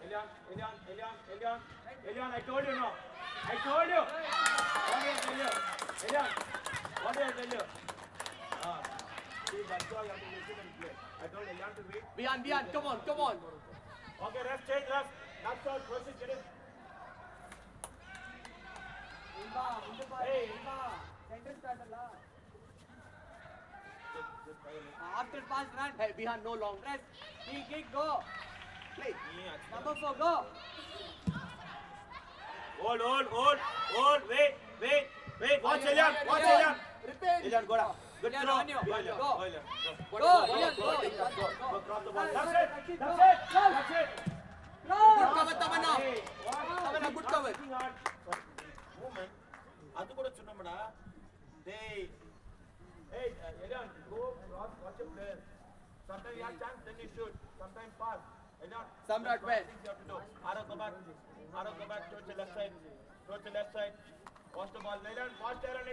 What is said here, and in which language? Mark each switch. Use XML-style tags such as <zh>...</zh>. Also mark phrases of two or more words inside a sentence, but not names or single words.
<en>Elian, I told you now. I told you. What did I tell you? Elian, what did I tell you? See, that's why you have to listen and play. I told Elian to wait. Beyond. Come on. Come on. Okay, ref, change ref. That's all. Proceed, get it. Ilva, Ilva, Hey. Ilva. Center starter la. After pass, run. Hey, behind, no long. Press. Heel kick, go. Play. Number 4, go. Hold. Wait. Watch Elian. Watch Elian. Retain. Elian, go down. Good Elian, throw. on you. Go, Elian. Go. Go, Elian. Go. Go, Ilya, go. Go, cross the ball. Go. That's it. Go. That's it. Go. Good cover, Tamanna. Hey, what? Tamanna, good cover. Working hard. Movement.</en> <kn>ಅದು ಕೂಡ ಚುನ್ನಮಡ</kn> <en>hey Elian, go cross, watch your player. Sometimes you have chance, then you shoot. Sometimes pass. Elian, Samrat, that's where? things you have to do. Ara, go back towards the left side. Watch the ball. Elian, watch there only.</en>